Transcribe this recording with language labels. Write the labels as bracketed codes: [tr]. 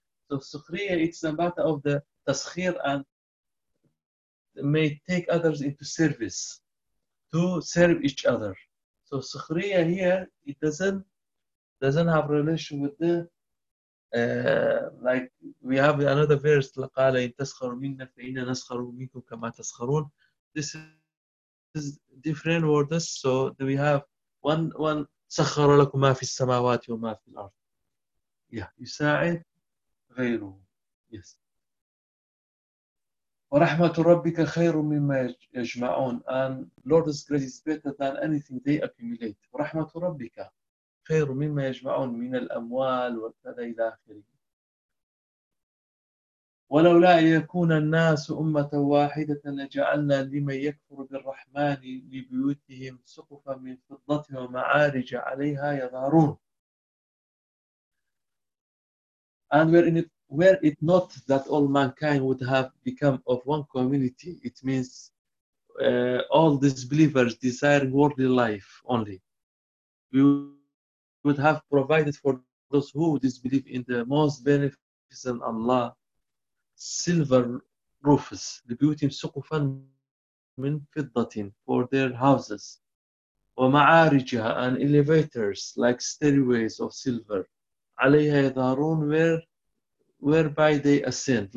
[en] So sukhriya, it's a matter of the taskhir and may take others into service to serve each other. So sukhriya here, it doesn't have relation with the like we have another verse, [ar] لَقَالَ إِن تَسْخَرُوا مِنَّا فَإِنَّا نَسْخَرُوا مِنْكُمْ كَمَا تَسْخَرُونَ. [en] This is different words. So we have one [ar] سَخَّرَ لَكُمْ مَا فِي السَّمَاوَاتِ وَمَا فِي الْأَرْضِ. Yeah, يساعد غيره. [en] Yes. [ar] وَرَحْمَةُ رَبِّكَ خَيْرٌ مِمَّا يَجْمَعُونَ. [en] And Lord's grace is better than anything they accumulate. [ar] وَرَحْمَةُ رَبِّكَ خير مما يجمعون من الأموال وكذا إلى آخره. ولولا يكون الناس أمة واحدة لجعلنا لمن يكفر بالرحمن لبيوتهم سقفا من فضة ومعارج عليها يظهرون. [en] And were it not that all mankind would have become of one community, it means all disbelievers desiring worldly life only. Would have provided for those who disbelieve in the most beneficent Allah silver roofs, the beauty of suqufan min fiddatin for their houses, وَمَعَارِجَ and elevators like stairways of silver, [ar] عَلَيْهَا يَظَهَرُونَ [en] whereby they ascend.